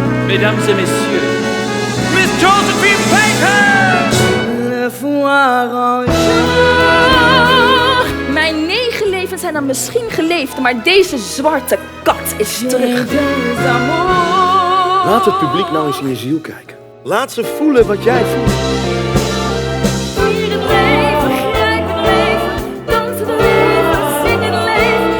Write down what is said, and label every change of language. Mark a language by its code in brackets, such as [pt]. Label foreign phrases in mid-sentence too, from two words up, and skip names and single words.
[fr] Mesdames et messieurs, Miss Josephine Baker! Le foire [nl] Mijn 9 levens zijn dan misschien geleefd, maar deze zwarte kat is terug. Laat het publiek nou eens in je ziel kijken. Laat ze voelen wat jij voelt. Vier het leven, grijp het leven, dans het leven, zing het leven.